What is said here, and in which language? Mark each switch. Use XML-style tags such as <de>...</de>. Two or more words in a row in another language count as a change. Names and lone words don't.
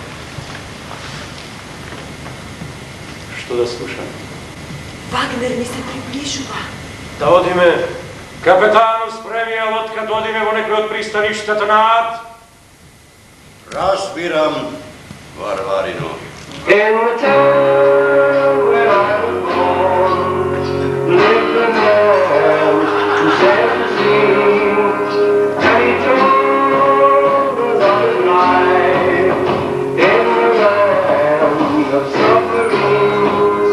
<mk>Што да слушам? Вагнер ни се приближува. Да одиме. Капетану, спреми ја лодка, да одиме во некој од пристаништата на Ад. Разбирам, Варварино.</mk> <en>In the town where I was born, lived a man who said to see, and he told us of his life in the land of submarines.</en>